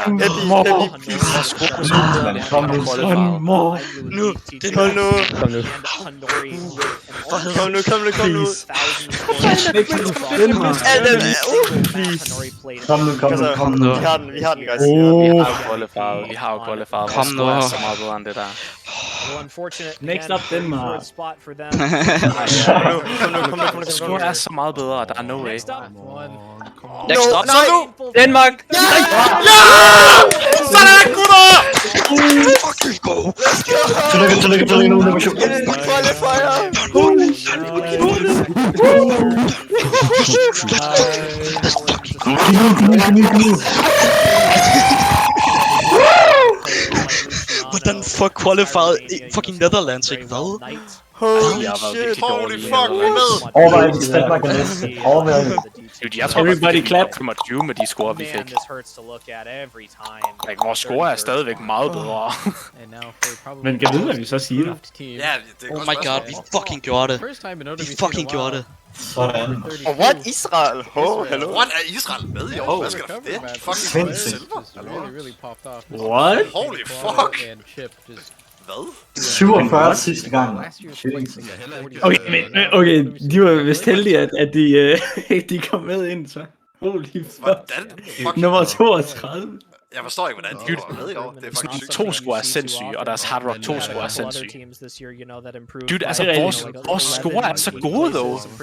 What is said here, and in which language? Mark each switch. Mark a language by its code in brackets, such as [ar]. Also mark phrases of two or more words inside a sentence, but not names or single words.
[da] Kom nu. Vi har den, guys. Vi har jo qualified. Kom nu. Vores score er så meget bedre end det der. [en] Next up, Denmark. [da] Kom. Score er så meget bedre, der er [en] no way. Next up, [da] Danmark! Ja! Sådan, gutter! [en] Fucking go! [da] Tillykke nu, nummer 7. Qualifier! Hvordan fuck [en] qualified fucking [da] Netherlands, ikke hvad? [en] Holy shit, holy fuck, [da] vi er med! Overvej, hvis Danmark er næste. Overvej. Jeg tror, [en] Everybody clap. [da] Med de score, vi fik. Vores score er stadigvæk meget bedre. Men kan vide, hvad vi så siger? Ja, det er [en] Oh my god, [da] vi fucking gjorde det. Vi fucking gjorde det. Sådan. Og what? Israel? Hallo? What? Er Israel med i år? Hvad skal der for det? [en] Fucking silver? What? Holy fuck! [da] Hvad? 47 sidste gang. Okay, de var vist heldige, at de kom med ind, så. [en] Holy fuck. [da] Hvordan? Nummer 32. Jeg forstår ikke, hvordan de var med i år. Det er fucking sygt. 2 score er sindssyge, og deres Hard Rock 2 score er sindssyge. Dude, altså, vores score er så gode, dog.